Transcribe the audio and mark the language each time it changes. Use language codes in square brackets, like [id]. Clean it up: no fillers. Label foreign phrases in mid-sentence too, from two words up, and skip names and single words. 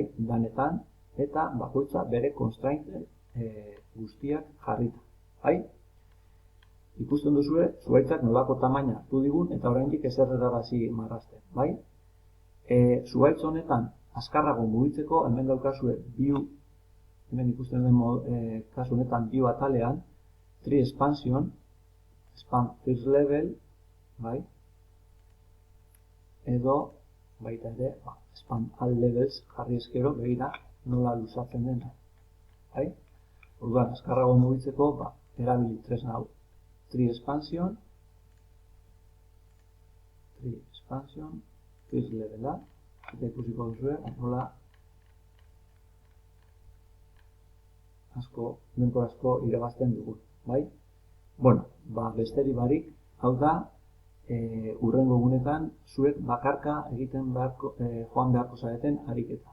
[eu] Danetan, eta bakoitza bere constraint guztiak jarrita, bai? Ikusten duzue, zuhaitzak nolako tamaina hartu digun eta oraindik ezer erarazi marrazten, bai? Zuhaitz honetan azkarrago mugitzeko hemen daukazue hemen ikusten den kasu honetan bio atalean 3 [en] expansion, expand first level, [eu] bai? Edo baita ere, [en] expand all levels [eu] jarri eskero, begira nola luzatzen dena, bai? Orduan, azkarrago mugitzeko, erabili tresna hau. 3 [en] expansion, first levela, [eu] eta ikusiko duzue, nola denbora asko irabazten dugu, bai? Bueno, besterik barik, hau da, hurrengo egunetan, zuek bakarka egiten joan beharko zareten ariketa.